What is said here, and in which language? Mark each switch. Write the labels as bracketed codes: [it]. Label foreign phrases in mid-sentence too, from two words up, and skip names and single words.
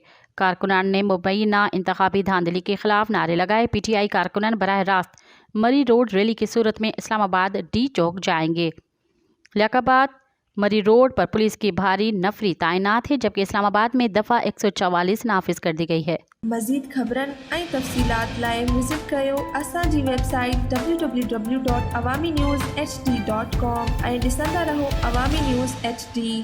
[ur] کارکنان نے مبینہ انتخابی دھاندلی کے خلاف نعرے لگائے۔ پی ٹی آئی کارکنان براہ راست مری روڈ ریلی کی صورت میں اسلام آباد ڈی چوک جائیں گے۔ لیاقت مری روڈ پر پولیس کی بھاری نفری تعینات ہے، جبکہ اسلام آباد میں دفعہ 144 نافذ کر دی گئی ہے۔ [sd] مزید خبرن ऐं तफ़सीलात लाइ विज़िट कयो असांजी वेबसाइट www.awamiNewsHD.com ऐं ॾिसंदा रहो अवामी न्यूज़ HD।